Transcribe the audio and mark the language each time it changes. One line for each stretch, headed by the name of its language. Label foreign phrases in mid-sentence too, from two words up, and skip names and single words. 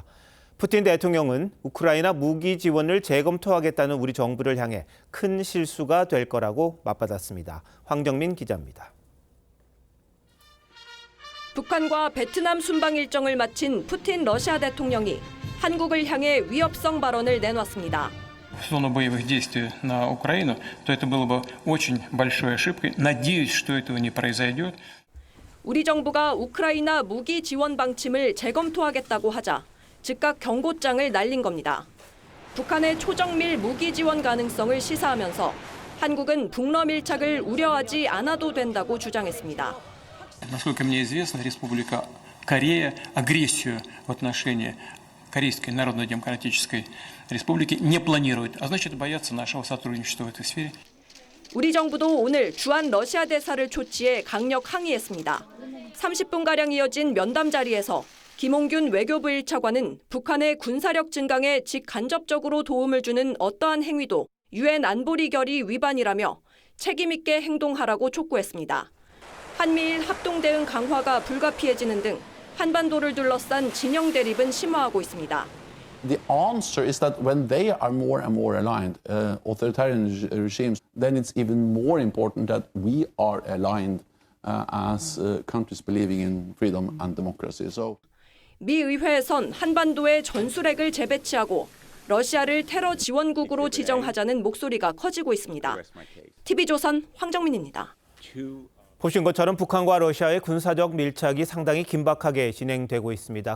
Korean: 푸틴 대통령은 우크라이나 무기 지원을 재검토하겠다는 우리 정부를 향해 큰 실수가 될 거라고 맞받았습니다. 황정민 기자입니다. 북한과 베트남 순방 일정을 마친 푸틴 러시아 대통령이 한국을 향해 위협성 발언을 내놨습니다.
Russian: В зону боевых действий на Украину, то это было бы очень большой ошибкой. Надеюсь, что этого не произойдет.
Korean: 우리 정부가 우크라이나 무기 지원 방침을 재검토하겠다고 하자 즉각 경고장을 날린 겁니다. 북한의 초정밀 무기 지원 가능성을 시사하면서 한국은 북러 밀착을 우려하지 않아도 된다고 주장했습니다.
Russian: Насколько мне известно, Республика Корея агрессию в отношении Корейской Народно-Демократической Республики не планирует, а значит боятся нашего сотрудничества в этой сфере.
Korean: 우리 정부도 오늘 주한 러시아 대사를 초치해 강력 항의했습니다. 30분가량 이어진 면담 자리에서 김홍균 외교부 1차관은 북한의 군사력 증강에 직간접적으로 도움을 주는 어떠한 행위도 유엔 안보리 결의 위반이라며 책임 있게 행동하라고 촉구했습니다. 한미일 합동 대응 강화가 불가피해지는 등 한반도를 둘러싼 진영 대립은 심화하고 있습니다.
English: The answer is that when they are more and more aligned, authoritarian regimes, then it's even more important that we are aligned as countries believing in freedom and democracy. So,
Korean: 미 의회에선 한반도에 전술핵을 재배치하고 러시아를 테러 지원국으로 지정하자는 목소리가 커지고 있습니다. TV조선 황정민입니다. 보신 것처럼 북한과 러시아의 군사적 밀착이 상당히 긴박하게 진행되고 있습니다.